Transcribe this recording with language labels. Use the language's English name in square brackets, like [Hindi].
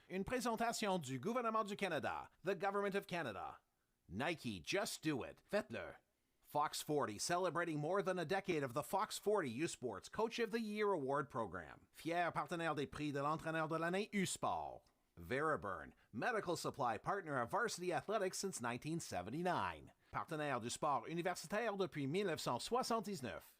[French] Une présentation du gouvernement du Canada, [English] the Government of Canada. Nike, just do it. [French] Faites-le. [English] Fox 40, celebrating more than a decade of the Fox 40 U-Sports Coach of the Year Award Program. [French] Fier partenaire des prix de l'entraîneur de l'année U-Sport. [English] Veriburn, medical supply partner of Varsity Athletics since 1979. [French] Partenaire du sport universitaire depuis 1979.